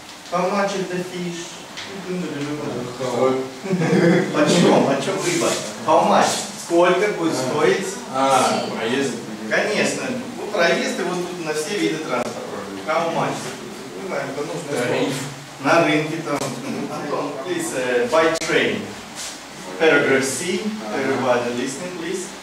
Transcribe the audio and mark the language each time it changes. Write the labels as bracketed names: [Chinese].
[English] How much is the fish? [Russian] Почем? Почем рыба? [English] How much? [Russian] Сколько будет стоить? Проезд. Конечно. Ну, проезд и вот тут на все виды транспорта. [English] How much? [Russian] Не знаю, это нужно Тариф. на рынке там. [English] Антон, please, by train. Paragraph C. Everybody listening, please.